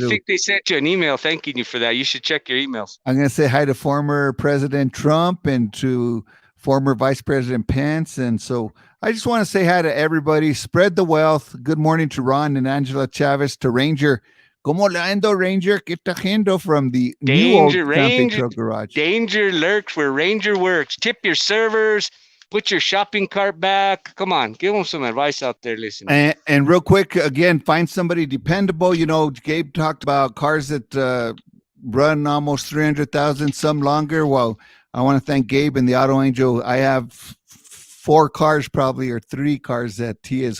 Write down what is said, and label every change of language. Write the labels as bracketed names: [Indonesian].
[English] think they sent you an email thanking you for that. You should check your emails. I'm going to say hi to former President Trump and to former Vice President Pence. And so I just want to say hi to everybody. Spread the wealth. Good morning to Ron and Angela Chavez, to Ranger. [Spanish] ¿Cómo le ando, Ranger? ¿Qué está haciendo [English] from the new old camping truck garage? Danger lurks where Ranger works. Tip your servers. Put your shopping cart back. Come on, give them some advice out there listening. And real quick, again, find somebody dependable. You know, Gabe talked about cars that run almost 300,000, some longer. Well, I want to thank Gabe and the Auto Angel. I have 4 cars probably, or 3 cars that he has